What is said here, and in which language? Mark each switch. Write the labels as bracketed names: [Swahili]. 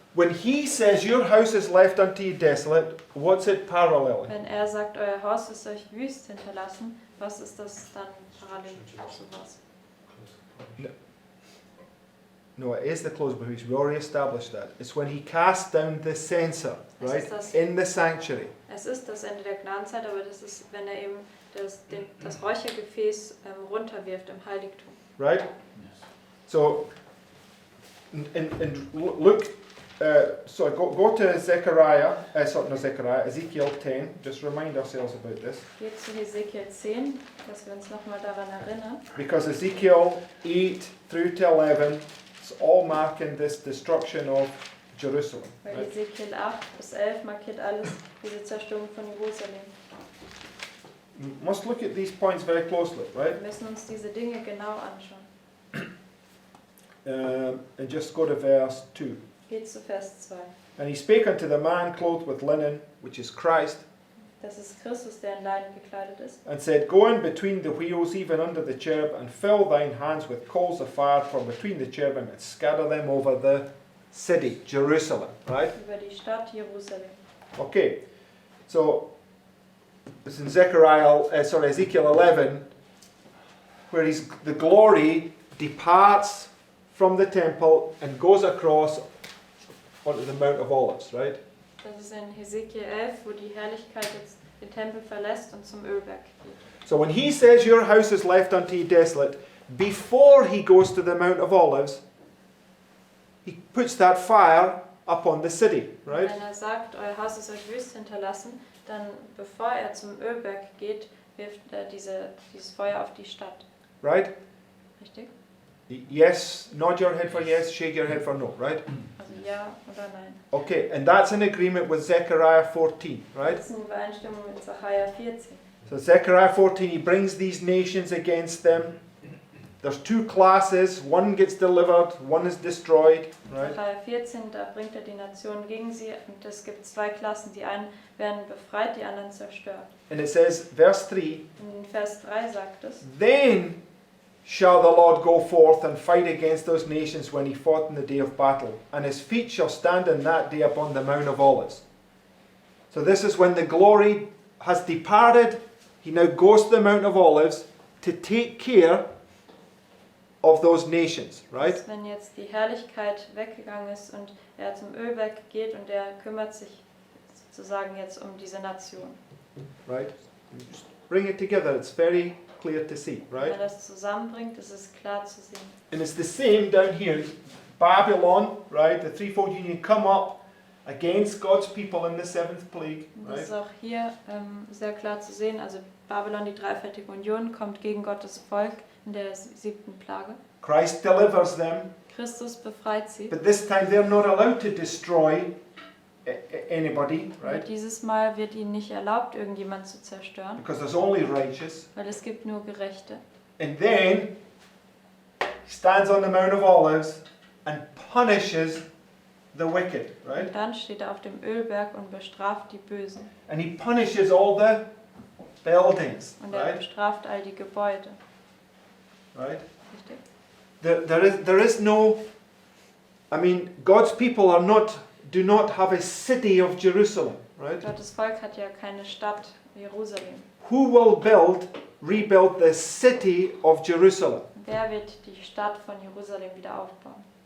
[English] When he says, your house is left unto you desolate, what's it paralleling? [German] Wenn er sagt, euer Haus ist euch wüst hinterlassen, was ist das dann parallel zu was? [English] No, it is the close behooves. We already established that. It's when he casts down the censer, [German] Es [English] right? [German] ist das- [English] In the sanctuary. [German] Es ist das Ende der Gnadenzeit, aber das ist, wenn er eben das Räuchergefäß runterwirft im Heiligtum. [English] Right? Yes. So, and look, go to Zechariah, Ezekiel 10. Just remind ourselves about this. [German] Geht zu Hesekiel 10, dass wir uns nochmal daran erinnern. [English] Because Ezekiel 8 through to 11 is all marking this destruction of Jerusalem. [German] Weil [English] Right? [German] Hesekiel 8 bis 11 markiert alles diese Zerstörung von Jerusalem. [English] We must look at these points very closely, right? [German] Wir müssen uns diese Dinge genau anschauen. [English] And just go to verse 2. [German] Geht zu Vers 2. [English] And he spake unto the man clothed with linen, which is Christ, [German] Das ist Christus, der in Leiden gekleidet ist. [English] and said, Go in between the wheels, even under the cherub, and fill thine hands with coals of fire from between the cherubim, and scatter them over the city, Jerusalem. Right? [German] Über die Stadt Jerusalem. [English] Okay. So, it's in Ezekiel 11, where the glory departs from the temple and goes across onto the Mount of Olives, right? [German] Das ist in Hesekiel 11, wo die Herrlichkeit jetzt den Tempel verlässt und zum Ölberg geht. [English] So when he says your house is left unto you desolate, before he goes to the Mount of Olives, he puts that fire upon the city, right? [German] Wenn er sagt, euer Haus ist euch wüst hinterlassen, dann bevor er zum Ölberg geht, wirft er dieses Feuer auf die Stadt. [English] Right? [German] Richtig? [English] Yes, nod your head for yes, shake your head for no, right? [German] Also ja oder nein. [English] Okay, and that's in agreement with Zechariah 14, right? [German] Das ist in Übereinstimmung mit Sacharja 14. [English] So Zechariah 14, he brings these nations against them. There's two classes, one gets delivered, one is destroyed, right? [German] Sacharja 14, da bringt er die Nationen gegen sie und es gibt zwei Klassen. Die einen werden befreit, die anderen zerstört. [English] And it says, verse 3, [German] In Vers 3 sagt es, [English] Then shall the Lord go forth and fight against those nations when he fought in the day of battle, and his feet shall stand in that day upon the Mount of Olives. So this is when the glory has departed. He now goes to the Mount of Olives to take care of those nations, right? [German] dass wenn jetzt die Herrlichkeit weggegangen ist und er zum Ölberg geht und er kümmert sich sozusagen jetzt um diese Nation. [English] Right? Just bring it together. It's very clear to see, [German] Wenn [English] right? [German] er das zusammenbringt, ist es klar zu sehen. [English] And it's the same down here. Babylon, right? The threefold union come up against God's people in the seventh plague, [German] Und das [English] right? [German] ist auch hier sehr klar zu sehen. Also Babylon, die dreifältige Union, kommt gegen Gottes Volk in der 7. Plage. [English] Christ delivers them, [German] Christus befreit sie. [English] but this time they're not allowed to destroy anybody, [German] Aber [English] right? [German] dieses Mal wird ihnen nicht erlaubt, irgendjemand zu zerstören, [English] Because there's only righteous. [German] weil es gibt nur Gerechte. [English] And then he stands on the Mount of Olives and punishes the wicked, right? [German] Und dann steht er auf dem Ölberg und bestraft die Bösen. [English] And he punishes all the buildings, [German] Und er [English] right? [German] bestraft all die Gebäude. [English] Right? [German] Richtig? [English] There is no, I mean, God's people do not have a city of Jerusalem, right? [German] Gottes Volk hat ja keine Stadt, Jerusalem. [English] Who will rebuild the city of Jerusalem? [German] Wer wird die Stadt von Jerusalem wieder aufbauen?